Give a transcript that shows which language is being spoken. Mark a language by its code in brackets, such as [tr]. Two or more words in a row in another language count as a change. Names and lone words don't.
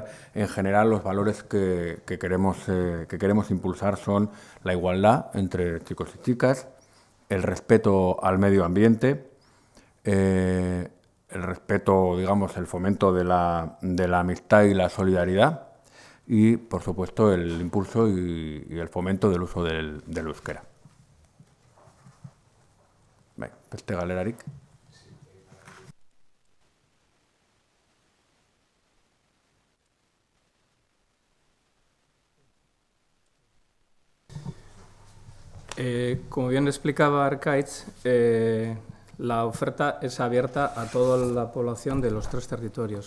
[es] En general, los valores que queremos impulsar son la igualdad entre chicos y chicas, el respeto al medio ambiente, el respeto, digamos, el fomento de la amistad y la solidaridad y, por supuesto, el impulso y el fomento del uso del euskera. [eu] Bai, beste galerarik. [es] Como bien explicaba Arkaitz, la oferta es abierta a toda la población de los 3 territorios.